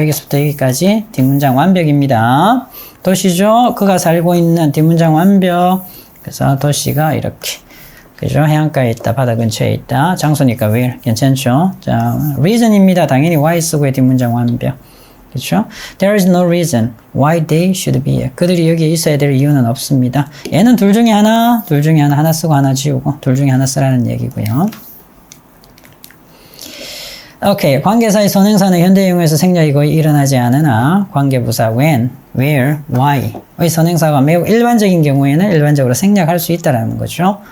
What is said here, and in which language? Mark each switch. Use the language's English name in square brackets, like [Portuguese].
[Korean] 여기서부터 여기까지 뒷문장 완벽입니다. 도시죠? 그가 살고 있는 뒷문장 완벽. 그래서 도시가 이렇게. 그죠? 해안가에 있다. 바다 근처에 있다. 장소니까 where. 괜찮죠? 자, reason입니다. 당연히 why 쓰고의 뒷문장 완벽. 그렇죠? [English] There is no reason why they should be here. [Korean] 그들이 여기에 있어야 될 이유는 없습니다. 얘는 둘 중에 하나 쓰고 하나 지우고 둘 중에 하나 쓰라는 얘기고요. 오케이. 관계사의 선행사는 현대용어에서 생략이 거의 일어나지 않으나 관계부사 when, where, why의 선행사가 매우 일반적인 경우에는 일반적으로 생략할 수 있다는 거죠.